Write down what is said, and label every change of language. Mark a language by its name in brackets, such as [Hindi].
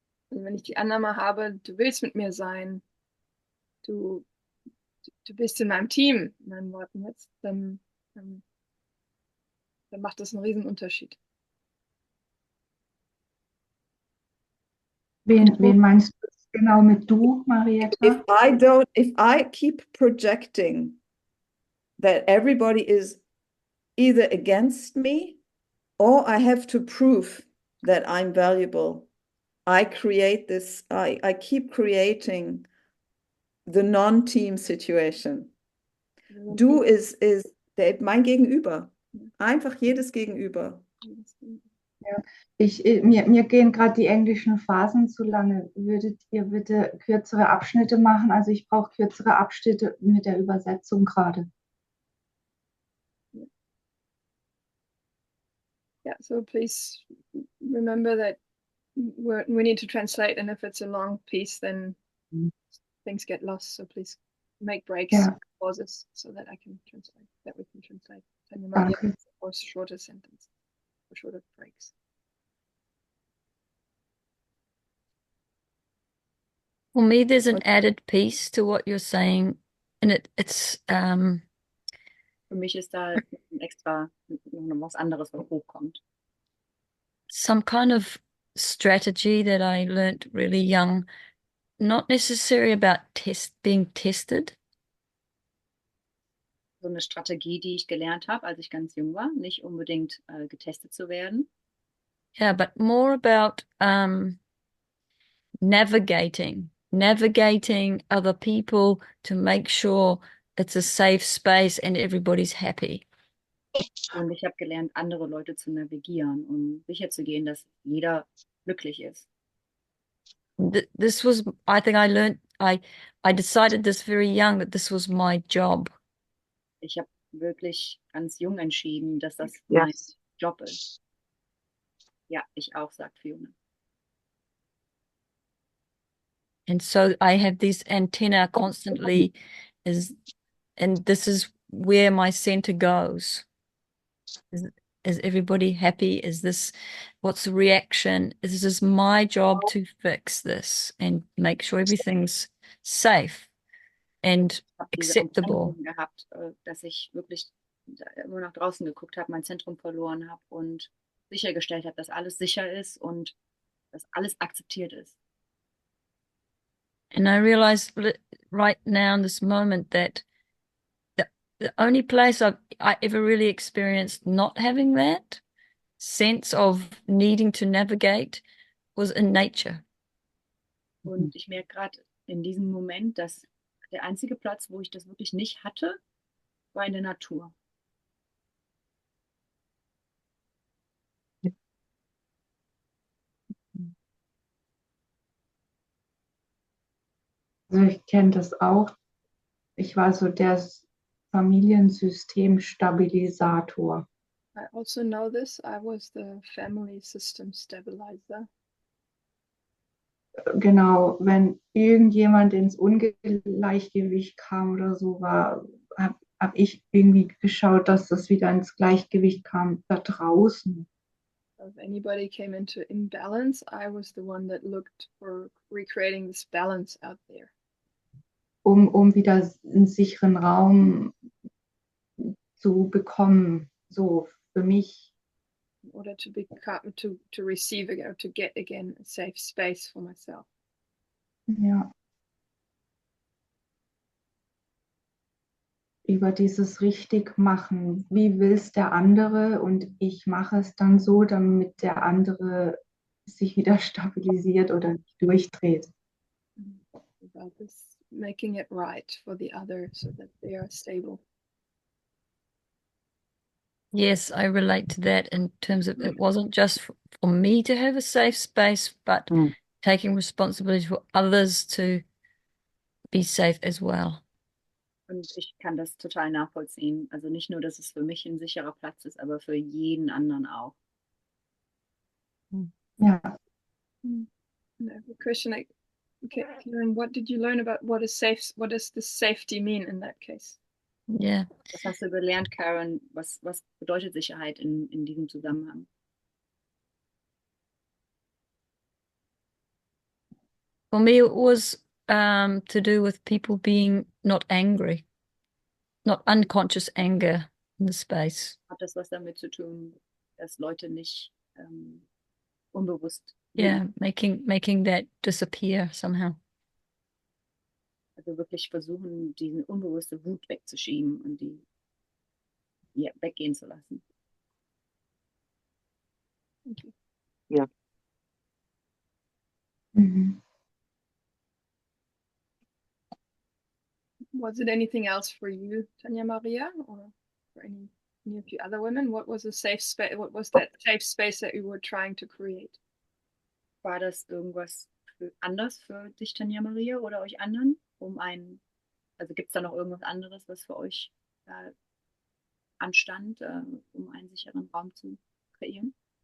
[German] Also wenn ich die Annahme habe, du willst mit mir sein, du bist in meinem Team, in meinen Worten jetzt, dann macht das einen riesen Unterschied. Wen meinst du genau mit du, Marietta? [English] If I keep projecting that everybody is either against me or I have to prove that I'm valuable, I keep creating the non-team situation. [German] Du ist mein Gegenüber. Einfach jedes Gegenüber. Ja. Mir gehen gerade die englischen Phasen zu lange. Würdet ihr bitte kürzere Abschnitte machen? Also ich brauche kürzere Abschnitte mit der Übersetzung gerade. [English] Yeah, so please remember that we need to translate, and if it's a long piece, then things get lost. So please make breaks, [German] Ja. [English] pauses, so that I can translate, that we can translate. [German] Danke. [English] Or shorter sentence, or shorter breaks. For me, there's an added piece to what you're saying, and it's [German] Für mich ist da extra noch was anderes, was hochkommt. [English] some kind of strategy that I learnt really young, not necessarily about being tested, [German] So eine Strategie, die ich gelernt habe, als ich ganz jung war, nicht unbedingt getestet zu werden, [English] yeah, but more about navigating other people to make sure it's a safe space and everybody's happy. [German] und ich habe gelernt, andere Leute zu navigieren, um sicherzugehen, dass jeder glücklich ist. [English] This was, I think I learned, I decided this very young that this was my job. [German] Ich habe wirklich ganz jung entschieden, dass das mein [English] Yes. [German] Job ist. Ja, ich auch, sagt Fiona. [English] And so I have this antenna constantly and this is where my center goes. Is everybody happy? Is this, what's the reaction? Is this my job to fix this and make sure everything's safe and [German] Ich habe diese [English] acceptable? [German] Empfindung gehabt, dass ich wirklich nur nach draußen geguckt habe, mein Zentrum verloren habe und sichergestellt habe, dass alles sicher ist und dass alles akzeptiert ist. [English] And I realize right now in this moment that the only place I ever really experienced not having that sense of needing to navigate was in nature. [German] Und ich merke gerade in diesem Moment, dass der einzige Platz, wo ich das wirklich nicht hatte, war in der Natur. Also ich kenne das auch. Ich war so der Familiensystemstabilisator. [English] I also know this. I was the family system stabilizer. [German] Genau, wenn irgendjemand ins Ungleichgewicht kam oder so, hab ich irgendwie geschaut, dass das wieder ins Gleichgewicht kam da draußen. [English] If anybody came into imbalance, I was the one that looked for recreating this balance out there. [German] Um wieder einen sicheren Raum zu bekommen, so für mich. [English] In order to become, to receive again, or to get again a safe space for myself. [German] Ja. Über dieses richtig machen. Wie will es der andere? Und ich mache es dann so, damit der andere sich wieder stabilisiert oder nicht durchdreht. [English] About this, making it right for the other so that they are stable. Yes, I relate to that in terms of it wasn't just for me to have a safe space, but taking responsibility for others to be safe as well. [German] Und ich kann das total nachvollziehen. Also nicht nur, dass es für mich ein sicherer Platz ist, aber für jeden anderen auch. Ja. [English] And I have a question. Okay, Karen, what did you learn about what is safe? What does this safety mean in that case? Yeah. [German] Was hast du gelernt, Karen? Was bedeutet Sicherheit in diesem Zusammenhang? [English] For me, it was to do with people being not angry, not unconscious anger in the space. [German] Hat das was damit zu tun, dass Leute nicht unbewusst, [English] Yeah, making that disappear somehow. [German] also wirklich versuchen, diese unbewusste Wut wegzuschieben und die weggehen zu lassen. Okay. Ja. Mhm. [English] Was it anything else for you, Tanja Maria, or for any of you other women? What was a safe space? What was that safe space that you were trying to create? [German] War das irgendwas anders für dich, Tanja Maria, oder euch anderen? Also gibt es da noch irgendwas anderes, was für euch anstand, um einen sicheren Raum zu kreieren?